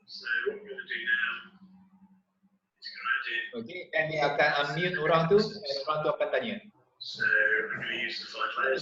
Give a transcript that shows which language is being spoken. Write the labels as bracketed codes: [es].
[en] so what we're going to do now is going to do [ms] Okay, dan dia akan unmute orang tu dan orang tu akan tanya. [en] so we're going to use the 5 layers.